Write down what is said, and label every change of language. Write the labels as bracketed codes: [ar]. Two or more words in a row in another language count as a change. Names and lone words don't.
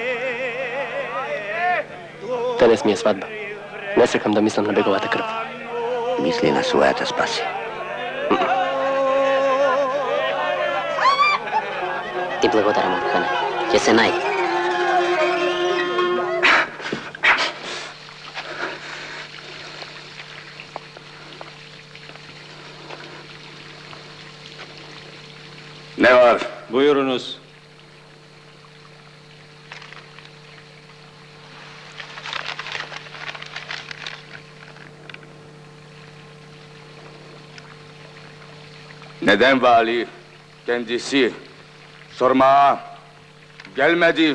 [sr] Danas mi je svadba. [mk] Не секам да мислим на беговата крв. Мисли на својата спаси. Ti благодарам, Хане. Ќе се најде. [tr] Ne var? Buyurunuz. Neden vali kendisi sormaya gelmedi?